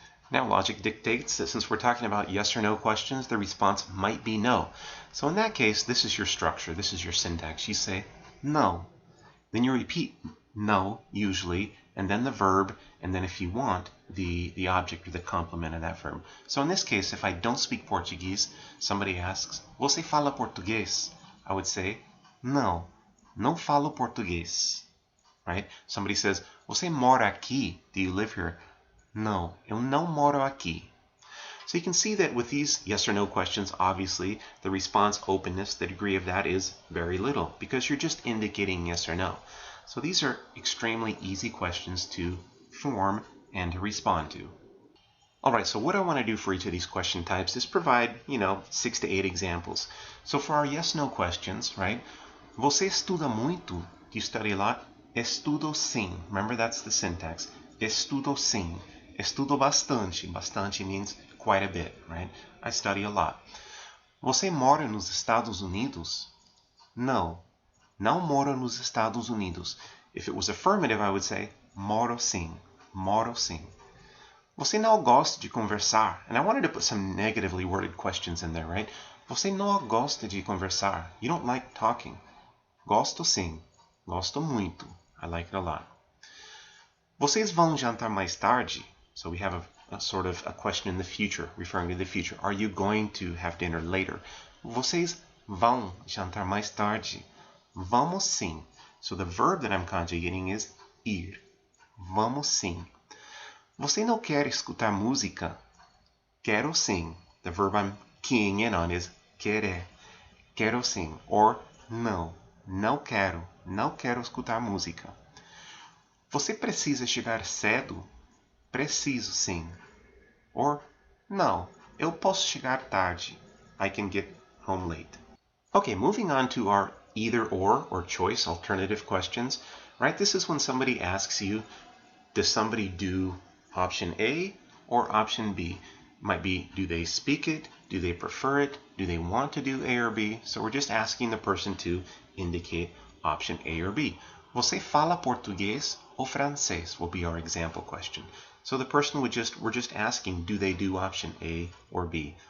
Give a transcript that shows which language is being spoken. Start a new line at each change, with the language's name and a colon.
English: Now logic dictates that since we're talking about yes or no questions, the response might be no. So in that case, this is your structure, this is your syntax. You say no. Then you repeat no, usually, and then the verb, and then if you want, the object or the complement of that verb. So in this case, if I don't speak Portuguese, somebody asks,
Portuguese: você fala português?
English: I would say,
Portuguese: não, não falo português. Right?
English: Somebody says,
Portuguese: você mora aqui?
English: Do you live here? No,
Portuguese: eu não moro aqui.
English: So you can see that with these yes or no questions, obviously, the response openness, the degree of that is very little because you're just indicating yes or no. So these are extremely easy questions to form and to respond to. All right, so what I want to do for each of these question types is provide, 6 to 8 examples. So for our yes-no questions, right?
Portuguese: Você estuda muito?
English: Do you study a lot?
Portuguese: Estudo sim.
English: Remember, that's the syntax.
Portuguese: Estudo sim. Estudo bastante.
English: Bastante means quite a bit, right? I study a lot.
Portuguese: Você mora nos Estados Unidos? Não. Não moro nos Estados Unidos.
English: If it was affirmative, I would say
Portuguese: moro sim. Moro sim. Você não gosta de conversar?
English: And I wanted to put some negatively worded questions in there, right?
Portuguese: Você não gosta de conversar?
English: You don't like talking.
Portuguese: Gosto sim. Gosto muito.
English: I like it a lot.
Portuguese: Vocês vão jantar mais tarde?
English: So we have a sort of a question in the future, referring to the future. Are you going to have dinner later?
Portuguese: Vocês vão jantar mais tarde? Vamos sim.
English: So the verb that I'm conjugating is ir.
Portuguese: Vamos sim. Você não quer escutar música? Quero sim.
English: The verb I'm keying in on is querer.
Portuguese: Quero sim. Or não. Não quero. Não quero escutar música. Você precisa chegar cedo? Preciso sim. Or não. Eu posso chegar tarde.
English: I can get home late. Okay, moving on to our either or choice alternative questions. Right? This is when somebody asks you, does somebody do option A or option B? Might be, do they speak it? Do they prefer it? Do they want to do A or B? So we're just asking the person to indicate option A or B.
Portuguese: Você fala português ou francês
English: will be our example question. So the person we're just asking, do they do option A or B?